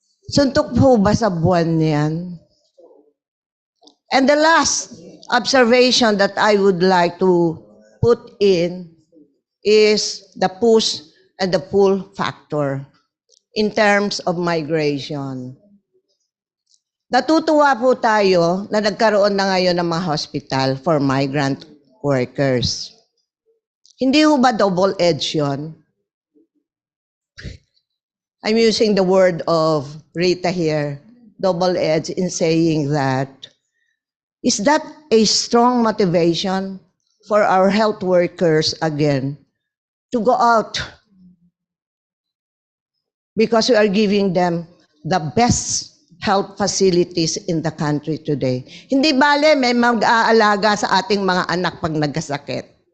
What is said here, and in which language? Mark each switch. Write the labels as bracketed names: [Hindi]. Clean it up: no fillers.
[Filipino] Suntok po ba sa buwan yan? [English] And the last observation that I would like to put in is the push and the pull factor in terms of migration. [Filipino] Natutuwa po tayo na nagkaroon na ngayon ng mga [English] hospital for migrant workers. [Filipino] Hindi ho ba double-edged yun? [English] I'm using the word of Rita here, double-edged, in saying that, is that a strong motivation for our health workers again to go out? Because we are giving them the best health facilities in the country today. [Filipino] Hindi bale may mag-aalaga sa ating mga anak pag nagkasakit.